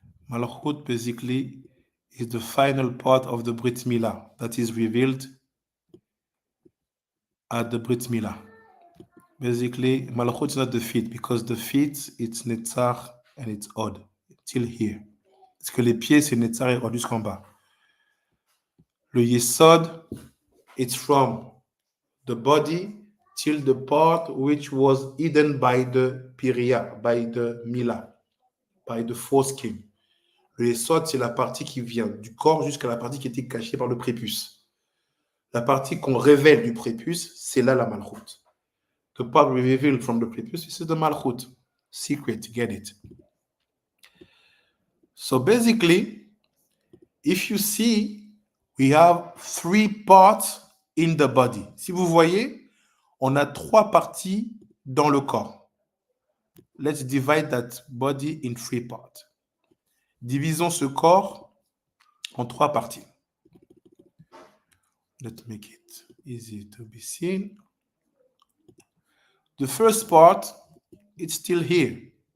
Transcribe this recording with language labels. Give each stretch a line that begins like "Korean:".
English: Malchut basically is the final part of the Brit Milah that is revealed at the Brit Milah. Basically, Malchut is not the feet because the feet, it's Netzach and it's Od. It's till here.
French: Parce que les pieds, c'est Netzach et Od jusqu'en bas.
English: Le Yesod, it's from the body till the part which was hidden by the Piria, by the Milah, by the foreskin.
French: Le Yesod, c'est la partie qui vient du corps jusqu'à la partie qui était cachée par le prépuce. La partie qu'on révèle du prépuce, c'est là la Malchut.
English: The part revealed from the prepuce, this is the Malchut. Secret, get it. So basically, if you see, we have 3 parts in the body.
French: Si vous voyez, on a 3 parties dans le corps.
English: Let's divide that body in 3 parts.
French: Divisons ce corps en 3 parties.
English: Let's make it easy to be seen. The first part, it's still here.